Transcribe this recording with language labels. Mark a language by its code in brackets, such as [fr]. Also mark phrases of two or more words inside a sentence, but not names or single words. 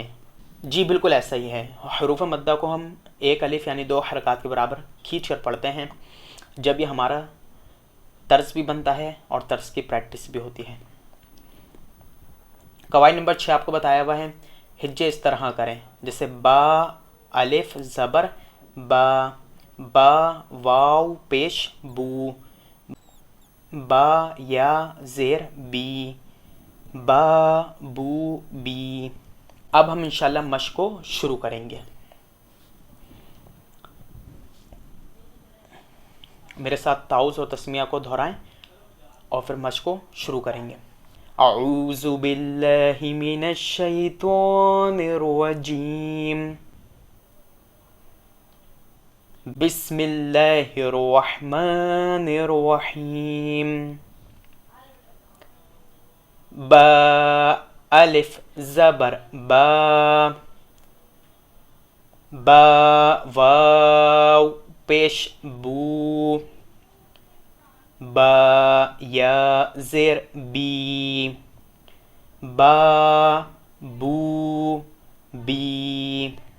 [ur] جی بالکل ایسا ہی ہے، حروف مدہ کو ہم ایک الف یعنی 2 حرکات کے برابر کھینچ کر پڑھتے ہیں جب یہ ہمارا طرز بھی بنتا ہے اور طرز کی پریکٹس بھی ہوتی ہے۔ قواعد نمبر 6 آپ کو بتایا ہوا ہے، ہجے اس طرح کریں، جیسے با الف زبر با، با واو پیش بو، با یا زیر بی، با بو بی۔ اب ہم انشاءاللہ مشق کو شروع کریں گے۔ میرے ساتھ تعوذ اور تسمیہ کو دہرائیں اور پھر مشق کو شروع کریں گے۔ [ar] اعوذ باللہ من الشیطان الرجیم، بسم اللہ الرحمن الرحیم۔ [ur] با الف زبر با، با واو پیش بو، با یا زیر بی، با بو بی۔